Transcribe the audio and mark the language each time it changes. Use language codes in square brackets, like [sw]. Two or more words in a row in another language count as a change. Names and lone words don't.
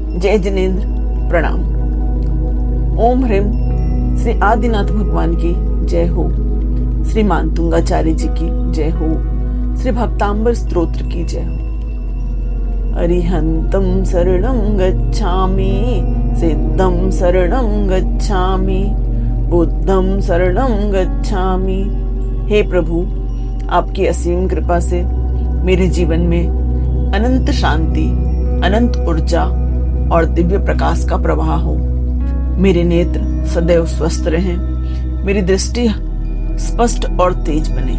[hi] जय जिनेन्द्र प्रणाम। ओम ह्रीम श्री आदिनाथ भगवान की जय हो। श्री मानतुंगाचार्य जी की जय हो। श्री भक्तांबर स्तोत्र की जय हो। [pi] अरिहंतं शरणं गच्छामि, सिद्धं शरणं गच्छामि, बुद्धं शरणं गच्छामि। [hi] हे प्रभु, आपकी असीम कृपा से मेरे जीवन में अनंत शांति, अनंत ऊर्जा और दिव्य प्रकाश का प्रवाह हो। मेरे नेत्र सदैव स्वस्थ रहें, मेरी दृष्टि स्पष्ट और तेज बने।